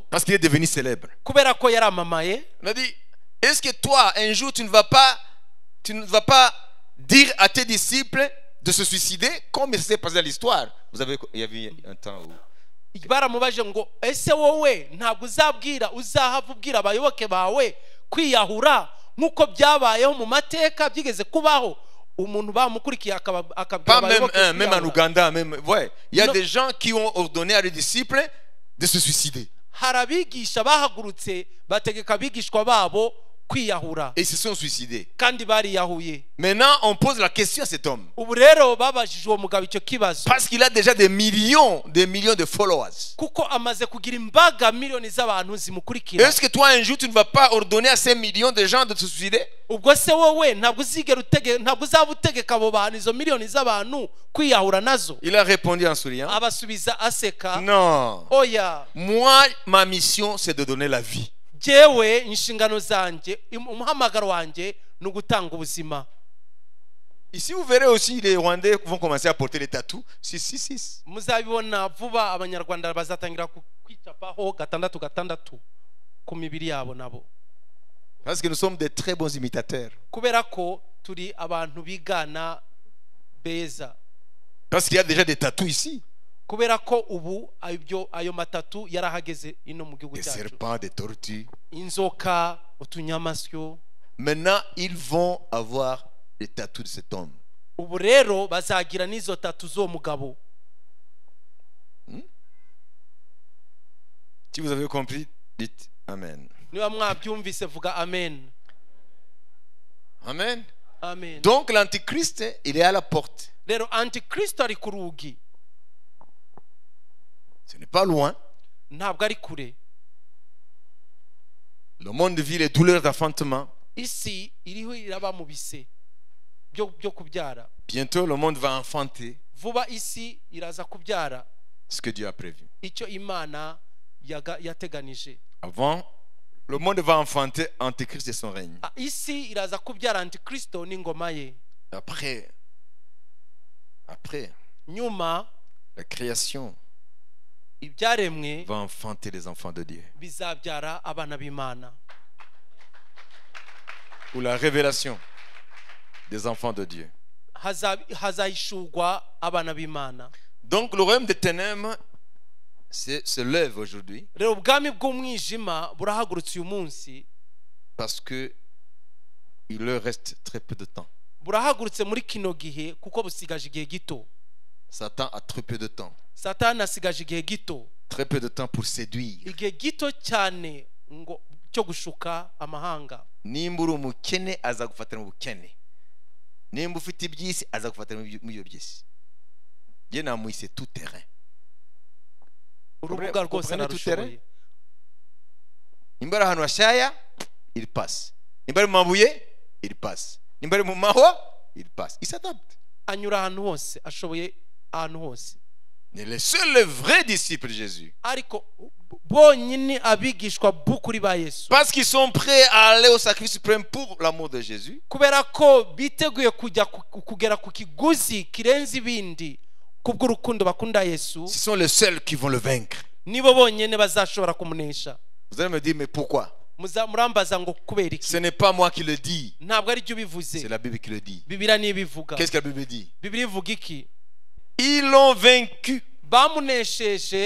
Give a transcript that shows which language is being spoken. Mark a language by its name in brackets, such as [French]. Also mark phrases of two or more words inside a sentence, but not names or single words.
[French] parce qu'il est devenu célèbre. [Kinyarwanda] kubera ko yaramamaye. [French] Il a dit, est-ce que toi, un jour, tu ne vas pas dire à tes disciples de se suicider, comme il s'est passé dans l'histoire? Vous avez, il y avait un temps où... [Kinyarwanda] Baramubajije ngo ese wowe ntabwo uzahava ubwira abayoboke bawe kwiyahura nk'uko byabayeho mu mateka byigeze kubaho, umuntu bamukurikiye akabwira [French] Pas même [Kinyarwanda] abayoboke [French] un, même en [Kinyarwanda] kwiyahura. [French] Ouganda, même, ouais. Il y a Non. des gens qui ont ordonné à leurs disciples de se suicider. [Kinyarwanda] Hari abigisha bahagurutse bategeka abigishwa babo kwiyahura [French] Et ils se sont suicidés. [Kinyarwanda] kandi bariyahuye. [French] Maintenant, on pose la question à cet homme. [Kinyarwanda] Ubu rero babajije uwo mugabo icyo kibazo [French] Parce qu'il a déjà des millions de followers. [Kinyarwanda] kuko amaze kugira imbaga miliyoni z'abantu zimukurikira. [French] Est-ce que toi, un jour, tu ne vas pas ordonner à ces millions de gens de se suicider? [Kinyarwanda] Ubwo se wowe ntabwo uzaba utegeka abo bantu, izo miliyoni z'abantu kwiyahura nazo? [French] Il a répondu en souriant. [Kinyarwanda] Abasubiza aseka, [French] Non. [Kinyarwanda] oya, [French] Moi, ma mission, c'est de donner la vie. [Kinyarwanda] jewe inshingano zanjye, umuhamagaro wanjye ni ugutanga ubuzima. [French] Ici, vous verrez aussi les Rwandais vont commencer à porter les tatous. 666. [Kinyarwanda] Muzabibona vuba, abanyarwanda bazatangira kwicapaho gatandatu gatandatu ku mibiri yabo nabo, [French] Parce que nous sommes des très bons imitateurs. [Kinyarwanda] kubera ko turi abantu bigana beza, [French] Parce qu'il y a déjà des tatous ici. [Kinyarwanda] kubera ko ubu ayo matatu yarahageze ino mu gihugu [French] Des [Kinyarwanda] cyacu. [French] serpents, des tortues. [Kinyarwanda] Inzoka, utunyamasyo. [French] Maintenant, ils vont avoir les tatous de cet homme. [Kinyarwanda] Ubu rero bazagira n'izo tatu z'uwo mugabo. [French] Si vous avez compris, dites Amen. [Kinyarwanda] Niba mwabyumvise vuga amen. [French] Amen. [Kinyarwanda] Amen. [French] Donc l'antichrist, il est à la porte. [Kinyarwanda] Rero antikristo ari ku rugi, [French] Ce n'est pas loin. [Kinyarwanda] ntabwo ari kure. [French] Le monde vit les douleurs d'enfantement. [Kinyarwanda] Isi iriho iraba mu bise byo kubyara. [French] Bientôt, le monde va enfanter [Kinyarwanda] Vuba isi iraza kubyara [French] ce que Dieu a prévu. [Kinyarwanda] icyo Imana yateganije. [French] Avant, le monde va enfanter Antichrist et son règne. [Kinyarwanda] Isi iraza kubyara antikristo n'ingoma ye. [French] Après, [Kinyarwanda] Nyuma [French] la création [Kinyarwanda] ibyaremwe [French] va enfanter les enfants de Dieu. [Kinyarwanda] bizabyara abana b'Imana. [French] Ou la révélation des enfants de Dieu. [Kinyarwanda] Hazahishurwa abana b'Imana. [French] Donc le royaume des ténèbres se lève aujourd'hui [Kinyarwanda] Rero ubwami bw'umwijima burahagurutse uyu munsi, [French] parce que il leur reste très peu de temps. [Kinyarwanda] burahagurutse muri kino gihe kuko busigaje igihe gito. [French] Satan a très peu de temps. [Kinyarwanda] Satani asigaje igihe gito, [French] Très peu de temps pour séduire. [Kinyarwanda] igihe gito cyane ngo cyo gushuka amahanga. Nimba uri umukene aza gufatira mu bukene. Nimba ufite iby'isi aza gufatira mu byo by'isi. Ye namwise [French] tout terrain. [Kinyarwanda] Urubuga rwose narushoboye. Nimba ari ahantu hashaya, [French] il passe. [Kinyarwanda] Nimba ari mu mabuye, [French] il passe. [Kinyarwanda] Nimba ari mu mahwa, [French] il passe. Il s'adapte. [Kinyarwanda] Anyura ahantu hose, ashoboye ahantu hose. [French] Mais les seuls vrais disciples de Jésus, [Kinyarwanda] Ariko bonyine abigishwa b'ukuri ba Yesu, [French] parce qu'ils sont prêts à aller au sacrifice suprême pour l'amour de Jésus, [Kinyarwanda] kubera ko biteguye kugera ku kiguzi kirenze ibindi kubw'urukundo bakunda Yesu, [French] ce sont les seuls qui vont le vaincre. [Kinyarwanda] nibo bonyine bazashobora kumunesha. [French] Vous allez me dire, mais pourquoi? [Kinyarwanda] Murambaza ngo kubera iki? [French] Ce n'est pas moi qui le dis, [Kinyarwanda] Ntabwo ari byo bivuze, [French] c'est la Bible qui le dit. [Kinyarwanda] Bibiliya niyo ibivuga. [French] Qu'est-ce que la Bible dit? [Kinyarwanda] Bibiliya ivuga iki? [French] Ils l'ont vaincu. [Kinyarwanda] Bamunesheje,